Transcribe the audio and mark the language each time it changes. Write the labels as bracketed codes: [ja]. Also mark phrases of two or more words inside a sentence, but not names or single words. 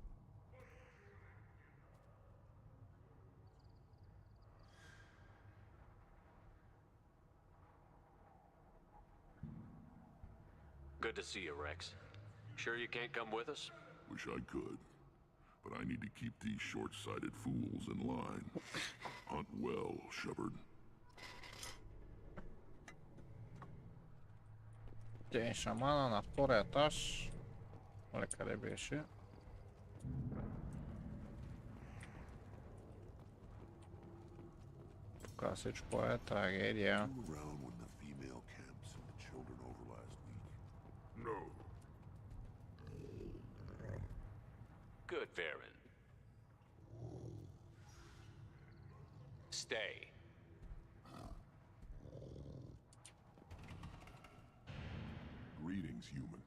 [en] Good to see you, Rex. Sure you can't come with us? Wish I could. But I need to keep these short-sighted fools in line. Hunt well, Shepard. [ru] Окей, шамана на второй этаж. [bg] Оле, къде беше? Тук всичко е трагедия. [en] No. Good, Varen. Stay. Greetings, human.